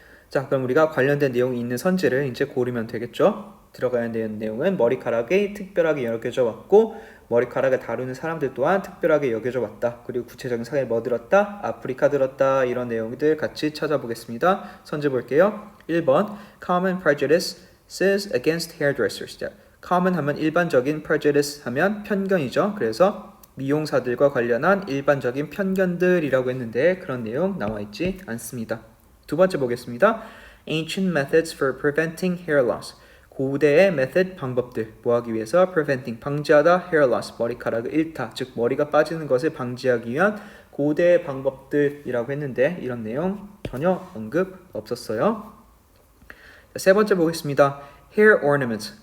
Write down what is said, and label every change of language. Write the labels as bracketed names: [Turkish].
[Korean] 자, 그럼 우리가 관련된 내용이 있는 선지를 이제 고르면 되겠죠. 들어가야 되는 내용은 머리카락이 특별하게 여겨져 왔고, 머리카락을 다루는 사람들 또한 특별하게 여겨져 왔다. 그리고 구체적인 사례를 뭐 들었다? 아프리카 들었다. 이런 내용들 같이 찾아보겠습니다. 선지 볼게요. [English] 1번 Common prejudices against hairdressers. [Korean] 자, common 하면 일반적인, prejudice 하면 편견이죠. 그래서 미용사들과 관련한 일반적인 편견들이라고 했는데 그런 내용 나와 있지 않습니다. 두 번째 보겠습니다. [English] Ancient methods for preventing hair loss. [Korean] 고대의 method, 방법들, 뭐하기 위해서? preventing, 방지하다, [English] hair loss, [Korean] 머리카락을 잃다, 즉 머리가 빠지는 것을 방지하기 위한 고대의 방법들이라고 했는데 이런 내용 전혀 언급 없었어요. 세 번째 보겠습니다. [English] hair ornaments.